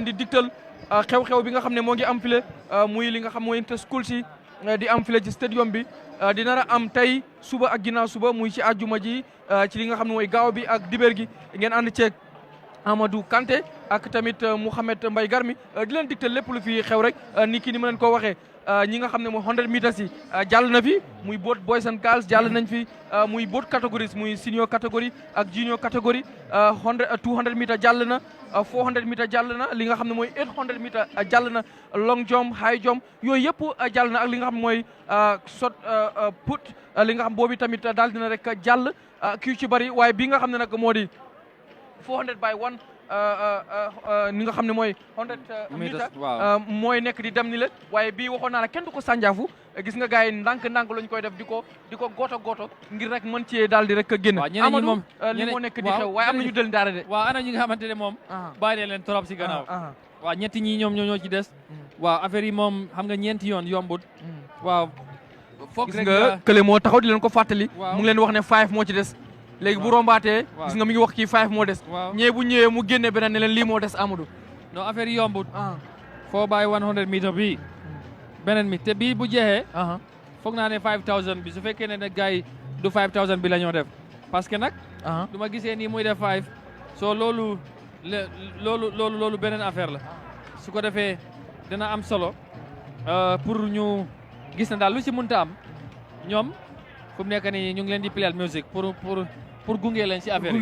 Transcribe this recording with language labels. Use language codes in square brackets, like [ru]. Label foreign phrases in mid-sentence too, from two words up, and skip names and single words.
[wo] di digtal xew-xew bi nga xam ne moo ngi am file muy li nga xam mooy interschools si di am file ci stadium bi di nar a am tey suba ak ginnaaw suba muy ci àjjuma ji ci li nga xam ne mooy gaaw bi ak dibeer gi ngeen ànd ceeg Amadou Kanté ak tamit Mouhamed Mbaye Garmi di leen digtal lépp lu fi xew rek ni ki ni ma leen ko waxee ñi nga xam ne mooy 100 meters yi jàll na fi muy [en] boat boys and girls [wo] jàll nañ fi muy [en] boat categories [wo] muy [en] senior category [wo] ak [en] junior category [wo] 200 meters jàll na 400 meters jàll na li nga xam ne mooy 800 meters jàll na [en] long jump high jump [wo] yooyu yëpp jàll na ak li nga xam ne mooy [en] shot put [wo] li nga xam boobu tamit daal dina rek jàll kii ci bari waaye bi nga xam ne nag moo di 400 by 1 ni nga xam ne mooy 100 meter mooy nekk di dem ni la waaye bii waxoon naa la kenn du ko sànjaafu gis nga gars yi ndànk-ndànk lañ koy def di ko gooto ngir rek mën cee daal di rek génn Amadou li moo nekk di xew waaye am nañu del daara de waaw ana ñi nga xamante ne moom bàyyi leen trop si gannaaw waaw ñetti ñi ñoom ñoo ci des waaw affaire yi moom xam nga ñeenti yoon yombut waaw foog gis nga kële moo taxaw di leen ko fàttali mu ngi leen wax ne 5 moo ci des léegi bu rombaatee gis nga mi ngi wax kii 5 moo des ñee bu ñëwee mu génne beneen ne leen lii moo des Amadou non affaire yi yombut 4 by 100 meter bi beneen mi te bii bu jeexee foog naa ne 5000 bi su fekkee ne nag gars yi du 5000 bi la ñoo def [fr] parce que [wo] nag du ma gisee nii muy def 5 soo loolu beneen affaire la su ko defee dina am solo pour ñu gis na daal lu si mënta am ñoom fu mu nekk nii ñu ngi leen di playal musique pour gunge leen si affaire yi